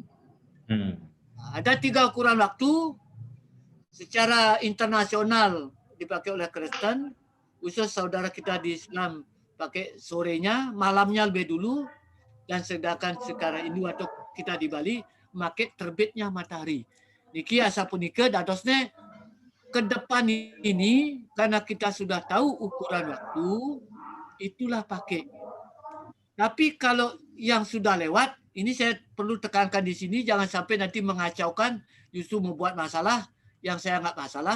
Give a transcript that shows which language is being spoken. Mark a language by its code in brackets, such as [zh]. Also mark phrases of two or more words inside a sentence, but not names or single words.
[id] Nah, ada 3 ukuran waktu. Secara internasional dipakai oleh Kristen, khusus saudara kita di Islam pakai sorenya, malamnya lebih dulu. Dan sedangkan sekarang ini waktu kita di Bali memakai terbitnya matahari. [ban] Niki asapunika dadosnya [id] ke depan ini karena kita sudah tahu ukuran waktu, itulah pakai. Tapi kalau yang sudah lewat, ini saya perlu tekankan di sini jangan sampai nanti mengacaukan, justru membuat masalah yang saya nggak masalah.